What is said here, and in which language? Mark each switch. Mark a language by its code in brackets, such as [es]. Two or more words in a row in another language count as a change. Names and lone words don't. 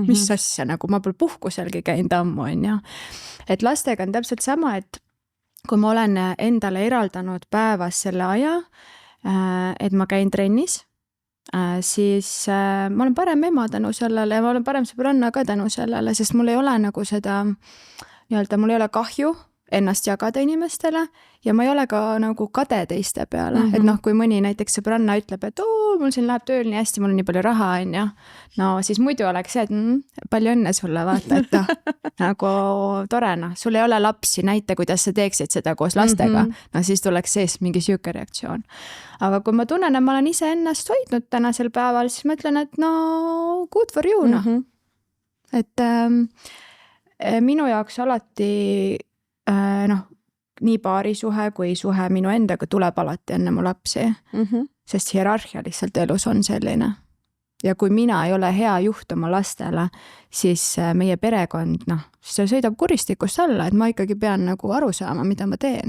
[et] Mis asja, nagu ma pole puhkuselgi käinud ammu, on ju. Et lastega on täpselt sama, et kui ma olen endale eraldanud päevas selle aja, et ma käin trennis, siis ma olen parem ema tänu sellele ja ma olen parem sõbranna ka tänu sellele, sest mul ei ole nagu seda, mul ei ole kahju ennast jagada inimestele ja ma ei ole ka nagu kade teiste peale, et kui mõni näiteks sõbranna ütleb, et mul siin läheb tööl nii hästi, mul on nii palju raha, on ju. No siis muidu oleks see, et palju õnne sulle, vaata, et nagu tore, sul ei ole lapsi, näita, kuidas sa teeksid seda koos lastega. No siis tuleks sees mingi siuke reaktsioon. Aga kui ma tunnen, et ma olen ise ennast hoidnud tänasel päeval, siis ma ütlen, et [en] good for you, [et] Et minu jaoks alati nii paarisuhe kui suhe minu endaga tuleb alati enne mu lapsi, sest hierarhia lihtsalt elus on selline. Ja kui mina ei ole hea juht oma lastele, siis meie perekond, see sõidab kuristikust alla, et ma ikkagi pean nagu aru saama, mida ma teen.